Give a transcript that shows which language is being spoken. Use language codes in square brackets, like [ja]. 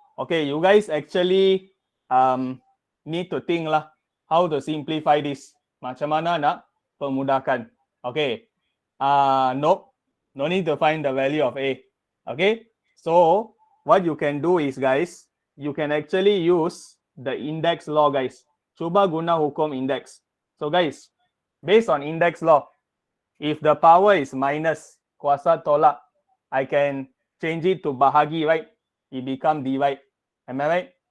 [en] Okay, you guys actually need to think lah how to simplify this. [ms] Macam mana nak pemudahkan. [en] Okay. Nope. No need to find the value of A. Okay. So what you can do is, guys, you can actually use the index law, guys. [ms] Cuba guna hukum index. [en] So guys, based on index law, if the power is minus, [ms] kuasa tolak, [en] I can change it to [ms] bahagi, [en] right? It become divide. Am I right?